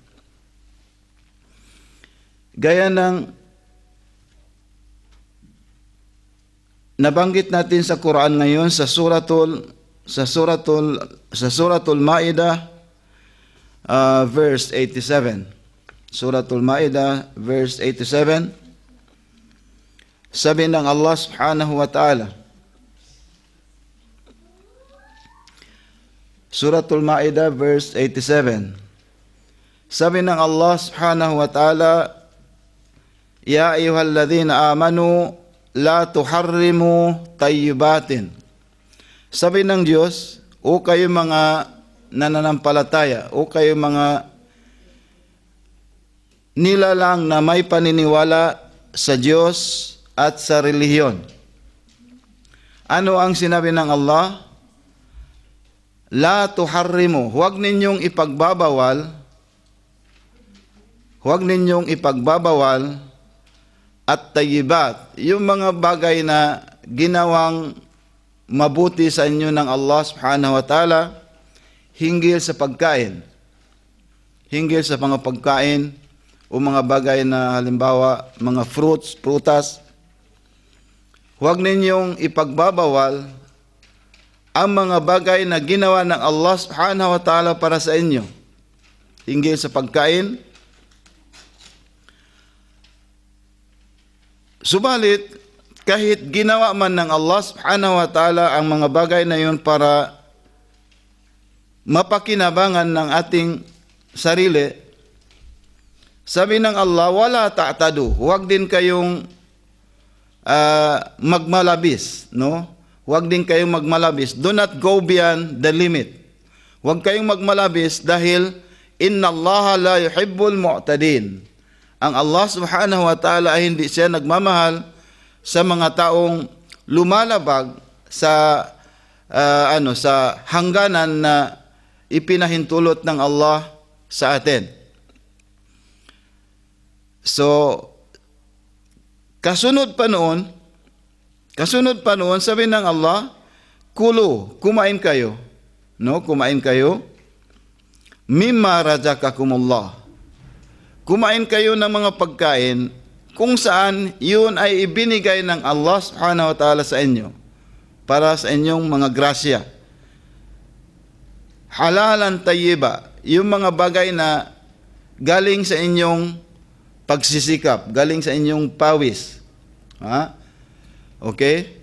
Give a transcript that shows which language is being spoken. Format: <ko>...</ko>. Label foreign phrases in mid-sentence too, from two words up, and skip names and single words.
<tl>Gaya ng nabanggit natin sa Quran ngayon sa suratul Maidah verse 87. Suratul Maidah verse 87. Sabi ng Allah</tl> <ar>سبحانه و تعالى.</ar> <tl>Suratul Maidah verse 87. Sabi ng</tl> <ar>الله سبحانه و تعالى يا أيها الذين آمنوا لا تحرموا طيبات.</ar> <tl>Sabi ng Diyos, o kayo mga nananampalataya, o kayo mga nilalang na may paniniwala sa Diyos at sa relihiyon. Ano ang sinabi ng Allah?</tl> <ar>لا تحرموا,</ar> <tl>huwag ninyong ipagbabawal at tayyibat, yung mga bagay na ginawang mabuti sa inyo ng Allah</tl> <ar>سبحانه و تعالى</ar> <tl>hinggil sa pagkain. Hinggil sa mga pagkain o mga bagay na halimbawa mga fruits, prutas. Huwag ninyong ipagbabawal ang mga bagay na ginawa ng Allah</tl> <ar>سبحانه و تعالى</ar> <tl>para sa inyo. Hinggil sa pagkain. Subalit, kahit ginawa man ng Allah</tl> <ar>سبحانه و تعالى</ar> <tl>ang mga bagay na yun para mapakinabangan ng ating sarili, sabi ng Allah,</tl> <ar>ولا تعتدوا,</ar> <tl>huwag din kayong magmalabis, no? Huwag din kayong magmalabis.</tl> <en>Do not go beyond the limit.</en> <tl>Huwag kayong magmalabis dahil</tl> <ar>إن الله لا يحب المعتدين.</ar> <tl>Ang Allah</tl> <ar>سبحانه و تعالى</ar> <tl>ay hindi siya nagmamahal sa mga taong lumalabag sa sa hangganan na ipinahintulot ng Allah sa atin. So kasunod pa noon, sabi ng Allah, kulu, kumain kayo, no? Kumain kayo</tl> <ar>مما رزقكم الله.</ar> <tl>Kumain kayo ng mga pagkain kung saan yun ay ibinigay ng Allah</tl> <ar>سبحانه و تعالى</ar> <tl>sa inyo para sa inyong mga grasya.</tl> <ar>حلالا طيبا,</ar> <tl>yung mga bagay na galing sa inyong pagsisikap, galing sa inyong pawis. Ha? Okay?</tl>